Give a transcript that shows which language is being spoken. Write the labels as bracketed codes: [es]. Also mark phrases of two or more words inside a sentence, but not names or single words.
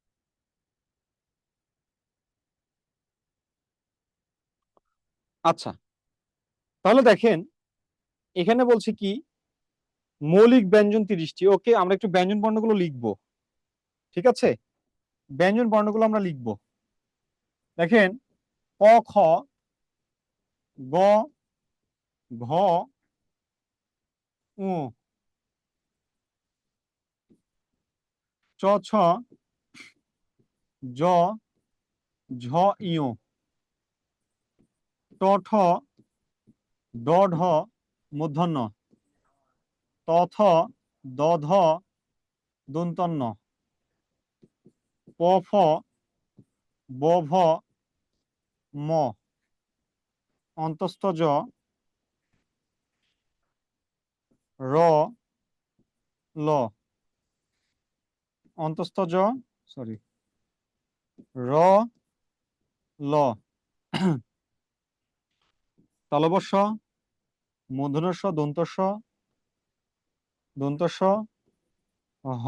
[bn] আচ্ছা, তাহলে দেখেন এখানে বলছে কি মৌলিক ব্যঞ্জন 30টি। ওকে, আমরা একটু ব্যঞ্জন বর্ণগুলো লিখবো। ঠিক আছে, ব্যঞ্জন বর্ণগুলো আমরা লিখবো। দেখেন ক, খ, গ, ঘ, উ, চ, ছ, জ, ঝ, ইয়, ট, ঠ, ড, ঢ, মূর্ধন্য, ত, থ, দ, ধ, দন্তন্য, প, ফ, ব, ভ, ম, অন্তস্থ জ, র, ল, অন্তস্থ জ, সরি, র, ল, তালবস্য, মূর্ধন্যস্ব, দন্তস্ব, দন্তস্ব, হ।